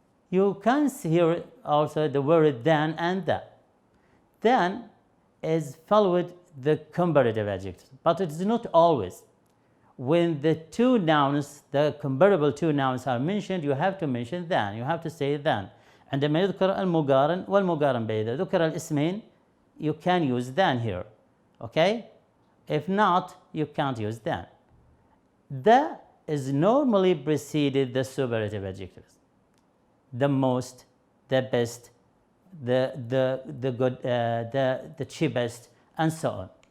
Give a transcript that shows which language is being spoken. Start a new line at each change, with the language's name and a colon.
English: You can see here also the word than and that. Than is followed the comparative adjective, but it is not always. When the two nouns, the comparable two nouns are mentioned, you have to mention than, you have to say than.
Arabic: عندما يذكر المقارن والمقارن به، إذا ذكر الاسمين
English: you can use than here. Okay? If not, you can't use than. The is normally preceded the superlative adjectives. The most, the best, the good, the cheapest, and so on.